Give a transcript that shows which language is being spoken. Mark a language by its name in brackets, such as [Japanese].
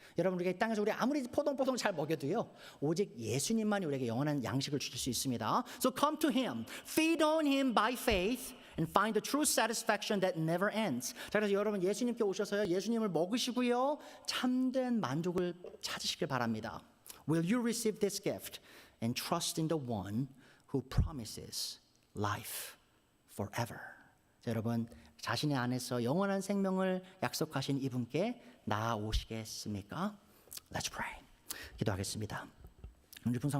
[Korean] 여러분, 우리가 이 땅에서 우리 아무리 포동포동 잘 먹여도요, 오직 예수님만이 우리에게 영원한 양식을 주실 수 있습니다. [English] So come to Him, feed on Him by faith, and find the true satisfaction that never ends. [Korean] 자, 그래서 여러분 예수님께 오셔서요, 예수님을 먹으시고요, 참된 만족을 찾으시길 바랍니다. [English] Will you receive this gift and trust in the one who promises life forever. [Korean] 자, 여러분 자신의 안에서 영원한 생명을 약속하신 이분께 나아오시겠습니까? [English] Let's pray. [Korean] 기도하겠습니다. 오늘 분상을